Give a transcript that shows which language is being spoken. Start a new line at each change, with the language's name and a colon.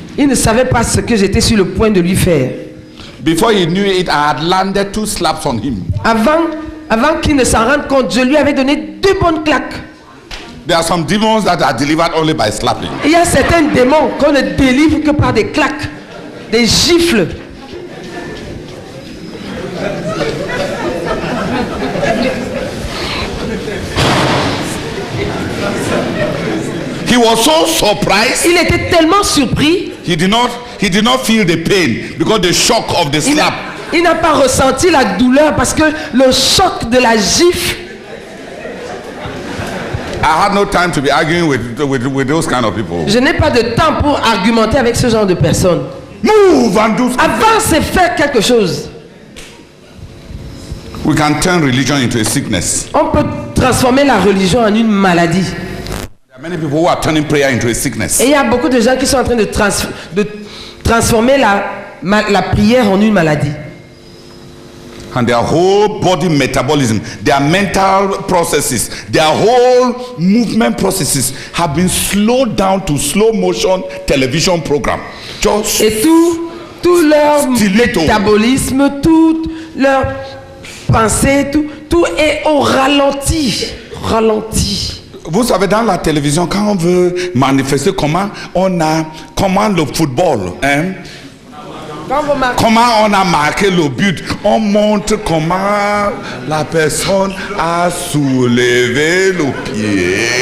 French: Il ne savait pas ce que j'étais sur le point de lui faire.
English: Before he knew it, I had landed 2 slaps on him.
French: Avant qu'il ne s'en rende compte, je lui avais donné 2 bonnes claques.
English: There are some demons that are delivered only by slapping.
French: Il y a certains démons qu'on ne délivre que par des claques, des gifles.
English: He was so surprised.
French: Il était tellement surpris,
English: He did not feel the pain because the shock of the slap.
French: il n'a pas ressenti la douleur parce que le choc de la gifle.
English: I had no time to be arguing with those kind of people.
French: Je n'ai pas de temps pour argumenter avec ce genre de personnes.
English: Move and do something.
French: Avance et fais quelque chose.
English: We can turn religion into a sickness.
French: On peut transformer la religion en une maladie.
English: There are many people who are turning prayer into a sickness.
French: Et il y a beaucoup de gens qui sont en train de transformer la prière en une maladie.
English: And their whole body metabolism, their mental processes, their whole movement processes have been slowed down to slow motion television program. Just
French: Et tout leur Stiletto. métabolisme, toute leur pensée, tout est au ralenti. Ralenti. Vous savez, dans la télévision, quand on veut manifester comment le football, hein, comment on a marqué le but, on montre comment la personne a soulevé le pied.